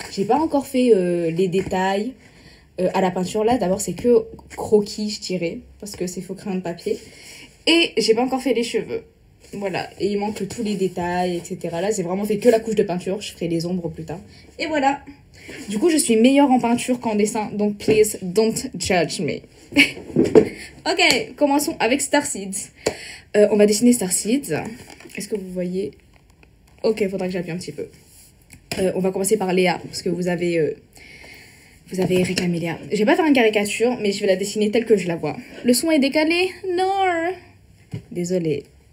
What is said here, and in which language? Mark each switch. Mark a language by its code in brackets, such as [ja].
[fr] J'ai pas encore fait les détails à la peinture. Là, d'abord, c'est que croquis, je dirais. Parce que c'est faux crayon de papier. Et j'ai pas encore fait les cheveux. Voilà, et il manque tous les détails, etc. Là, j'ai vraiment fait que la couche de peinture. Je ferai les ombres plus tard. Et voilà. Du coup, je suis meilleure en peinture qu'en dessin. Donc, [en] please, don't judge me. [fr] Ok, commençons avec Starseeds. On va dessiner Starseeds. Est-ce que vous voyez? Ok, faudra que j'appuie un petit peu. On va commencer par Léa, parce que vous avez réclamé Léa. Je vais pas faire une caricature, mais je vais la dessiner telle que je la vois. Le son est décalé? Non. Désolée.